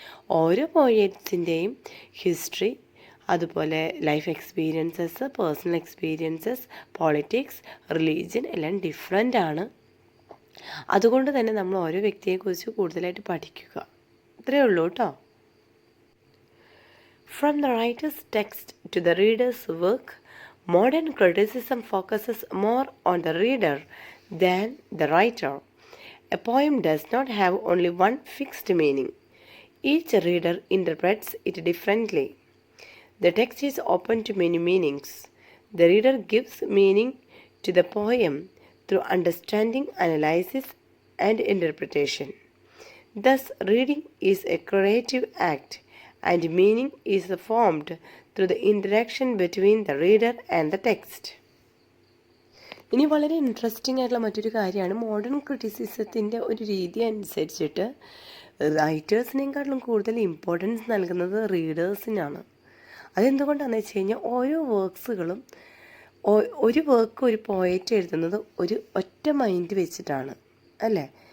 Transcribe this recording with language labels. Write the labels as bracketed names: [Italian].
[Malayalam] ഓരോ പോയറ്റ്സിൻ്റെയും ഹിസ്റ്ററി, അതുപോലെ life experiences, personal experiences, politics, religion എല്ലാം ഡിഫറെൻ്റ് ആണ്. അതുകൊണ്ട് തന്നെ നമ്മൾ ഓരോ വ്യക്തിയെക്കുറിച്ച് കൂടുതലായിട്ട് പഠിക്കുക. ഇത്രയേ ഉള്ളൂ കേട്ടോ. [English] From the writer's text to the reader's work, modern criticism focuses more on the reader than the writer. A poem does not have only one fixed meaning. Each reader interprets it differently. The text is open to many meanings. The reader gives meaning to the poem through understanding, analysis, and interpretation. Thus, reading is a creative act, and meaning is formed through the interaction between the reader and the text. [Malayalam] ഇനി വളരെ interesting ആയിട്ടുള്ള മറ്റൊരു കാര്യമാണ്, modern ക്രിറ്റിസിസത്തിൻ്റെ ഒരു രീതി അനുസരിച്ചിട്ട് റൈറ്റേഴ്സിനേക്കാളും കൂടുതൽ importance നൽകുന്നത് റീഡേഴ്സിനാണ്. അതെന്തുകൊണ്ടാണെന്ന് വെച്ച് കഴിഞ്ഞാൽ ഓരോ വർക്ക്സുകളും ഒരു വർക്ക് ഒരു പോയറ്റ് എഴുതുന്നത് ഒരു ഒറ്റ മൈൻഡ് വെച്ചിട്ടാണ് അല്ലേ.